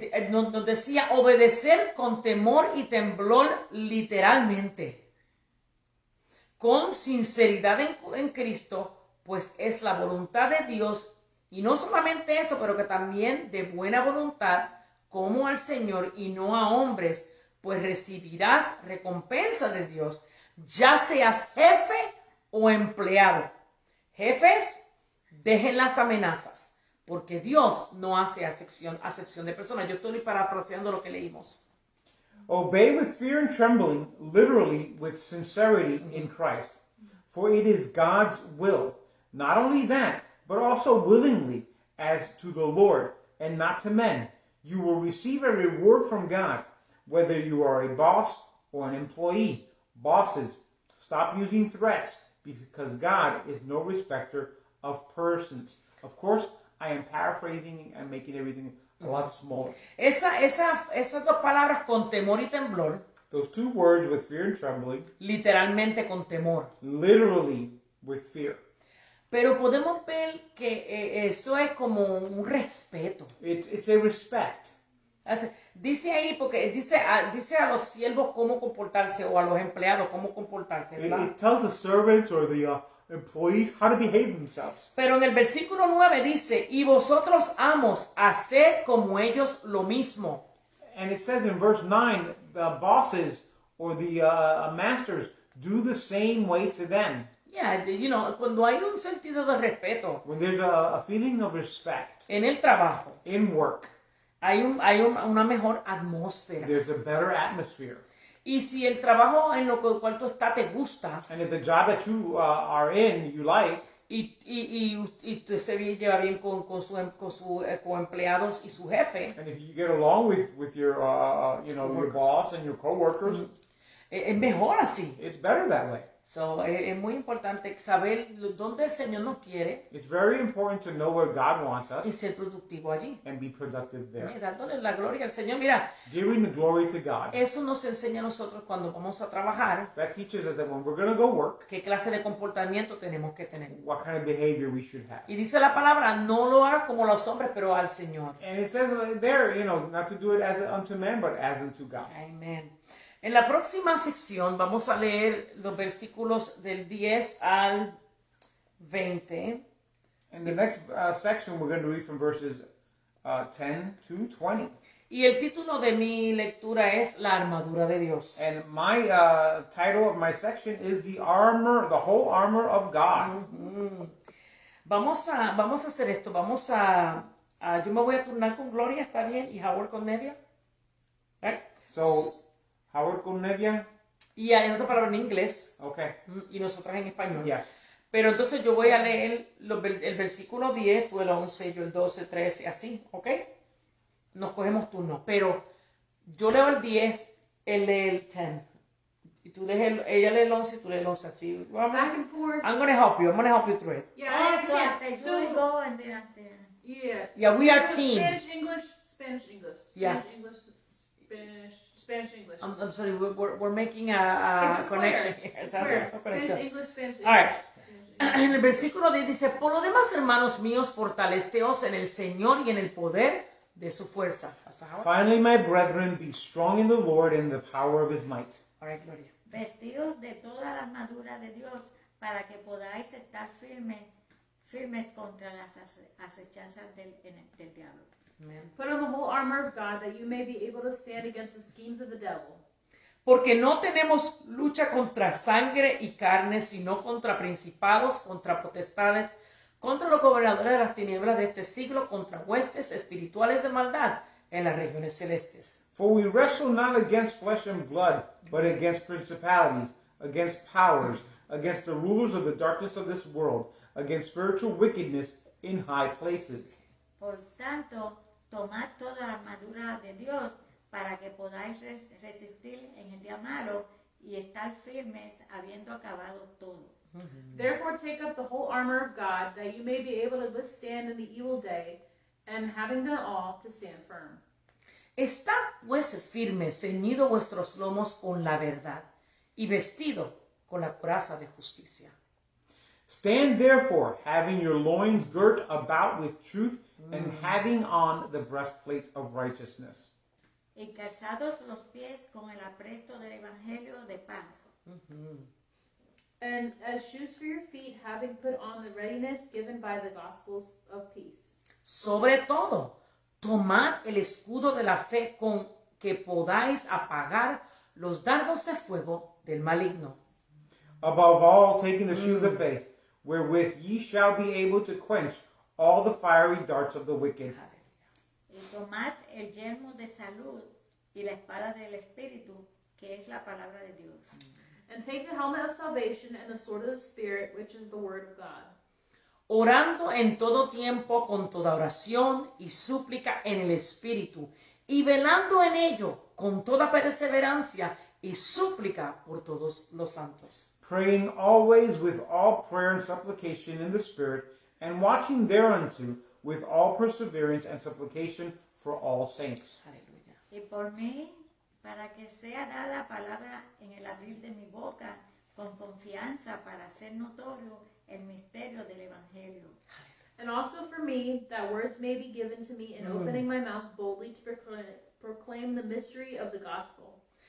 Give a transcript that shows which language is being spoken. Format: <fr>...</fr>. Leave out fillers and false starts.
<es>nos decía obedecer con temor y temblor literalmente, con sinceridad en Cristo, pues es la voluntad de Dios, y no solamente eso, pero que también de buena voluntad, como al Señor y no a hombres, pues recibirás recompensa de Dios, ya seas jefe o empleado. Jefes, dejen las amenazas, porque Dios no hace acepción de personas. Yo estoy parafraseando lo que leímos.</es> <en>obey with fear and trembling, literally with sincerity in Christ. For it is God's will, not only that, but also willingly, as to the Lord, and not to men. You will receive a reward from God. whether you are a boss or an employee. Bosses, stop using threats because God is no respecter of persons. Of course, I am paraphrasing and making everything a lot smaller.</en> <es>Esas dos palabras con temor y temblor,</es> <en>Those two words with fear and trembling,</en> <es>literalmente con temor.</es> <en>literally with fear.</en> <es>Pero podemos ver que eso es como un respeto.</es> <en>It's a respect.</en> <es>Dice ahí, porque dice a los siervos cómo comportarse o a los empleados cómo comportarse, ¿verdad?</es> <en>It tells the servants or the employees how to behave themselves.</en> <es>Pero en el versículo 9 dice, y vosotros amos, haced como ellos lo mismo.</es> <en>And it says in verse 9, the bosses or the masters do the same way to them. Yeah,</en> <es>cuando hay un sentido de respeto</es> <en>When there's a feeling of respect</en> <es>en el trabajo,</es> <en>in work,</en> <es>hay una mejor atmósfera.</es> <en>there's a better atmosphere.</en> <es>Y si el trabajo en lo cual tú estás te gusta</es> <en>And if the job that you are in, you like,</en> <es>y tú se lleva bien con empleados y su jefe,</es> <en>and if you get along with your, your boss and your coworkers,</en> <es>es mejor así.</es> <en>it's better that way. So,</en> <es>es muy importante saber dónde el Señor nos quiere</es> <en>It's very important to know where God wants</en> <es>y</es> <en>us</en> <es>ser productivo allí.</es> <en>and be productive there.</en> <es>Dándole la gloria al Señor. Mira,</es> <en>Giving the glory to God.</en> <es>eso nos enseña a nosotros cuando vamos a trabajar</es> <en>That teaches us that when we're going to go work,</en> <es>qué clase de comportamiento tenemos que tener.</es> <en>what kind of behavior we should have.</en> <es>Y dice la palabra, no lo hagas como los hombres, pero al Señor.</es> <en>And it says there, not to do it as unto man, but as unto God.</en> <es>Amén. En la próxima sección vamos a leer los versículos del 10 al 20.</es> <en>In the next section, we're going to read from verses 10 to 20.</en> <es>Y el título de mi lectura es La armadura de Dios.</es> <en>And my title of my section is the whole armor of God.</en> <es>Vamos a hacer esto. Yo me voy a turnar con Gloria, ¿está bien? Y Howard con Nevia.</es> <en>Right? So,</en> <es>Howard con Nevia? Y hay otra palabra en inglés</es> <en>Okay.</en> <es>y nosotras en español.</es> <en>Yes.</en> <es>Pero entonces yo voy a leer el versículo 10, tú el 11, yo el 12, 13, así, ¿ok? Nos cogemos turno. Pero yo leo el 10, él lee el 10. Y ella lee el 11 y tú lees el 11, así.</es> <en>Back and forth. I'm going to help you. I'm going to help you through it. Yeah, So yeah. after So, you go and then after. yeah. Yeah, we are team. Spanish, English, Spanish, English. Yeah. Spanish, English, Spanish, English. I'm sorry, we're making a It's a connection square. here. It's square.</en> <es>Esta</es> <en>Spanish,</en> <es>conexión.</es> <en>English, Spanish, English. All right. Spanish, English.</en> <es>En el versículo 10 dice, por lo demás, hermanos míos, fortaleceos en el Señor y en el poder de su fuerza. Hasta ahora.</es> <en>Finally, my brethren, be strong in the Lord and the power of his might. All right, Gloria.</en> <es>Vestidos de toda la armadura de Dios para que podáis estar firmes contra las acechanzas del diablo.</es> <en>Amen. Put on the whole armor of God that you may be able to stand against the schemes of the devil.</en> <es>Porque no tenemos lucha contra sangre y carne, sino contra principados, contra potestades, contra los gobernadores de las tinieblas de este siglo, contra huestes espirituales de maldad en las regiones celestes.</es> <en>For we wrestle not against flesh and blood, but against principalities, against powers, against the rulers of the darkness of this world, against spiritual wickedness in high places.</en> <es>Por tanto, tomad toda la armadura de Dios para que podáis resistir en el día malo y estar firmes habiendo acabado todo.</es> <en>Therefore take up the whole armor of God that you may be able to withstand in the evil day, and having done all, to stand firm.</en> <es>Estad pues firmes, ceñido vuestros lomos con la verdad y vestido con la coraza de justicia.</es> <en>Stand therefore, having your loins girt about with truth, and having on the breastplate of righteousness.</en> <es>Y calzados los pies con el apresto del evangelio de paz.</es> <en>And as shoes for your feet, having put on the readiness given by the gospels of peace.</en> <es>Sobre todo, tomad el escudo de la fe con que podáis apagar los dardos de fuego del maligno.</es> <en>Above all, taking the shield of faith, wherewith ye shall be able to quench all the fiery darts of the wicked.</en> <es>Y tomad el yelmo de salud y la espada del Espíritu, que es la palabra de Dios.</es> <en>And take the helmet of salvation and the sword of the Spirit, which is the word of God.</en> <es>Orando en todo tiempo con toda oración y súplica en el Espíritu, y velando en ello con toda perseverancia y súplica por todos los santos.</es> <en>praying always with all prayer and supplication in the Spirit, and watching thereunto with all perseverance and supplication for all saints.</en> <es>Aleluya. Y por mí, para que sea dada palabra en el abrir de mi boca, con confianza para hacer notorio el misterio del Evangelio.</es> <en>And also for me, that words may be given to me in opening my mouth boldly to proclaim the mystery of the gospel,</en>